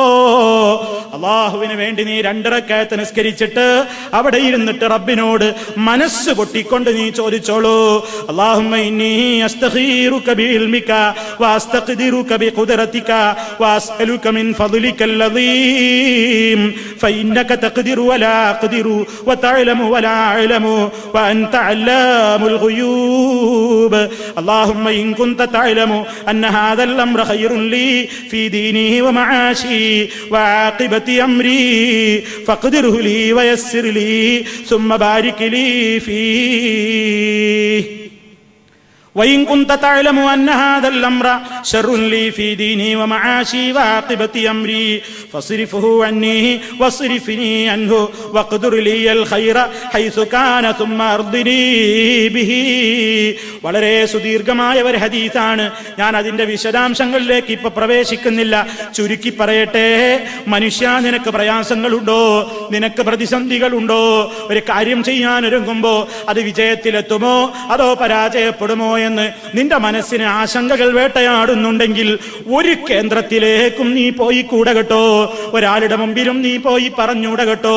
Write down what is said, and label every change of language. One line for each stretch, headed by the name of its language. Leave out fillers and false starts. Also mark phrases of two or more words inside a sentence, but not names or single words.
Malayalam: അല്ലാഹുവിന് വേണ്ടി നീ 2 റകഅത്ത് നിസ്കരിച്ചിട്ട് അവിടെ ഇരുന്നിട്ട് റബ്ബിനോട് മനസ്സ് പൊട്ടിക്കൊണ്ട് നീ ചോദിച്ചോളൂ,
Arabic: اللهم إني أستخيرك بعلمك وأستقدرك بقدرتك وأسألك من فضلك العظيم فإنك تقدر ولا أقدر وتعلم ولا أعلم وأنت علام الغيوب. اللهم إن كنت تعلم أن هذا الأمر خير لي في دينه ومعاشي وعاقبة أمري فاقدره لي ويسر لي ثم بارك لي فيه وإن كنت تعلم أن هذا الأمر شر لي في ديني ومعاشي وعاقبة أمري فاصرفه عني واصرفني عنه واقدر لي الخير حيث كان ثم أرضني به.
Malayalam: വളരെ സുദീർഘമായ ഒരു ഹദീസാണ്. ഞാൻ അതിന്റെ വിശദാംശങ്ങളിലേക്ക് ഇപ്പൊ പ്രവേശിക്കുന്നില്ല. ചുരുക്കി പറയട്ടെ, മനുഷ്യ, നിനക്ക് പ്രയാസങ്ങളുണ്ടോ, നിനക്ക് പ്രതിസന്ധികളുണ്ടോ? ഒരു കാര്യം ചെയ്യാൻ ഒരുങ്ങുമ്പോ അത് വിജയത്തിലെത്തുമോ അതോ പരാജയപ്പെടുമോ എന്ന് നിന്റെ മനസ്സിന് ആശങ്കകൾ വേട്ടയാടുന്നുണ്ടെങ്കിൽ ഒരു കേന്ദ്രത്തിലേക്കും നീ പോയി കൂടെ കേട്ടോ, ഒരാളുടെ മുമ്പിലും നീ പോയി പറഞ്ഞൂടെ കേട്ടോ.